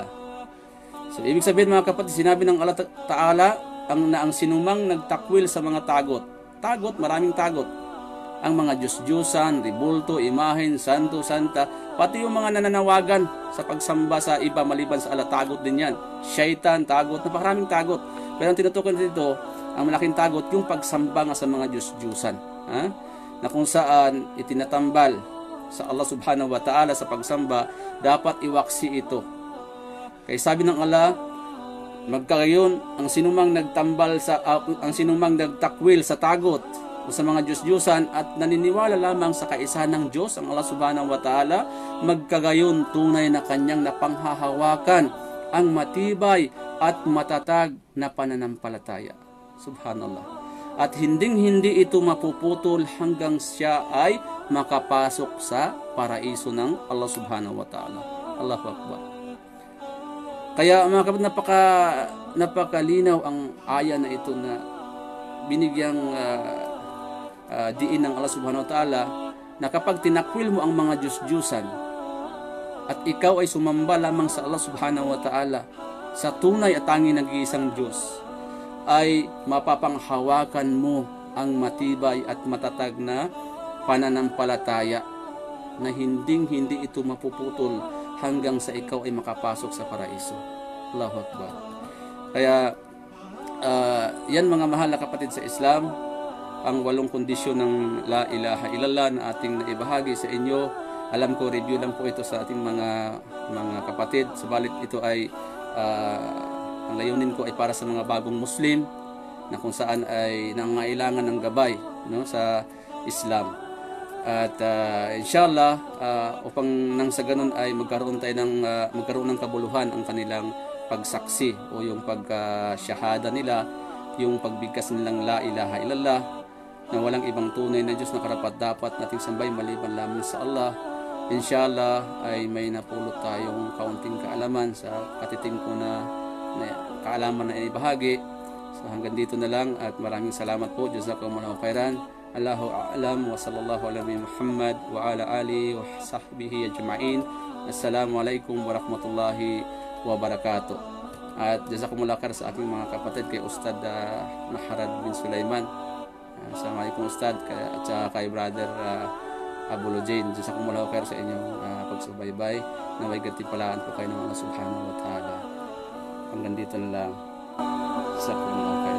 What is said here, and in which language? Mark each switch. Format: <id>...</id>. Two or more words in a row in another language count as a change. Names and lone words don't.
<tl>So ibig sabihin mga kapatid, sinabi ng Allah Ta'ala ang sinumang nagtakwil sa mga tagot, maraming tagot, ang mga Diyos-Diyusan, ribulto, imahen, santo, santa, pati yung mga nananawagan sa pagsamba sa iba maliban sa Allah, tagot din yan. Syaitan, tagot, napakaraming tagot. Pero ang tinutukoy dito, ang malaking tagot, yung pagsamba nga sa mga Diyos-Diyusan, na kung saan itinatambal sa Allah</tl> <ar>سبحانه وتعالى</ar> <tl>sa pagsamba, dapat iwaksi ito. Kaya sabi ng Allah, magkagayon ang sinumang nagtambal ang sinumang nagtakwil sa tagot o sa mga Diyos-Diyusan at naniniwala lamang sa kaisahan ng Diyos, ang Allah</tl> <ar>سبحانه وتعالى,</ar> <tl>magkagayon tunay na kanyang napanghahawakan ang matibay at matatag na pananampalataya. Subhanallah. At hinding-hindi ito mapuputol hanggang siya ay makapasok sa paraiso ng Allah</tl> <ar>سبحانه وتعالى. الله أكبر.</ar> <tl>Kaya mga kapatid, napakalinaw ang aya na ito na binigyang diin ng Allah subhanahu</tl> <ar>وتعالى</ar> <tl>na kapag tinakwil mo ang mga Diyos-Diyusan at ikaw ay sumamba lamang sa Allah</tl> <ar>سبحانه وتعالى,</ar> <tl>sa tunay at tanging nag-iisang Diyos, ay mapapanghawakan mo ang matibay at matatag na pananampalataya na hinding-hindi ito mapuputol hanggang sa ikaw ay makapasok sa paraiso.</tl> <ar>الله أكبر.</ar> <tl>Kaya yan mga mahal na kapatid sa Islam, ang 8 kondisyon ng</tl> <ar>لا إله إلا الله</ar> <tl>na ating naibahagi sa inyo. Alam ko review lang po ito sa ating mga kapatid, subalit ito ay ang layunin ko ay para sa mga bagong Muslim na kung saan ay nangangailangan ng gabay, no, sa Islam. At inshallah, upang nang sa ganun ay magkaroon ng kabuluhan ang kanilang pagsaksi o yung pagsyahada nila, yung pagbigkas nilang</tl> <ar>لا إله إلا الله,</ar> <tl>na walang ibang tunay na Diyos na karapat-dapat nating sambay maliban lamang sa Allah. Inshallah ay may napulot tayong kaunting kaalaman sa katiting ko na kaalaman na ibahagi. So hanggang dito na lang at maraming salamat po.</tl> <ar>جزاكم الله خيرا الله أعلم وصلى الله على محمد وعلى آله وصحبه أجمعين. السلام عليكم ورحمة الله وبركاته.</ar> <tl>At</tl> <ar>جزاكم الله خير</ar> <tl>sa aking mga kapatid kay Ustad Maharad bin Sulaiman. Assalamualaikum Ustad at kay Brother Abulo Jane.</tl> <ar>جزاكم الله خير</ar> <tl>sa inyong pagsubaybay. Naway gantimpalaan po kayo ng Allah</tl> <ar>سبحانه وتعالى.</ar> <tl>Hanggang dito na lang.</tl> <ar>Jazakumullahu</ar>